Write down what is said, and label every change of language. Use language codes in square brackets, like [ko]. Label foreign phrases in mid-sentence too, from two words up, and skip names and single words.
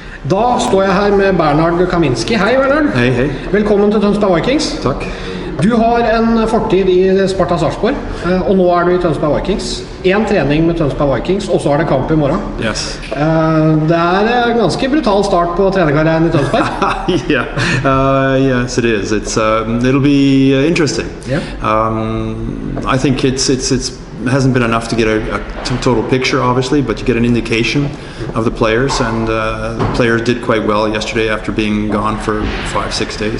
[no] Da står jeg her med Bernhard Kaminski. Hei Bernhard. Hei, hei. Velkommen til Tønsberg Vikings. Takk. Du har en fortid i Sparta Sarpsborg, og nå er du i Tønsberg Vikings. En trening med Tønsberg Vikings, og så er det kamp i morgen. Yes. Det er en ganske brutal start på trenerkarrieren i Tønsberg. [en] Yes, it is. It'll be interesting. Yeah. I think it hasn't been enough to get a total picture, obviously, but you get an indication of the players, and the players did quite well yesterday after being gone for 5-6 days.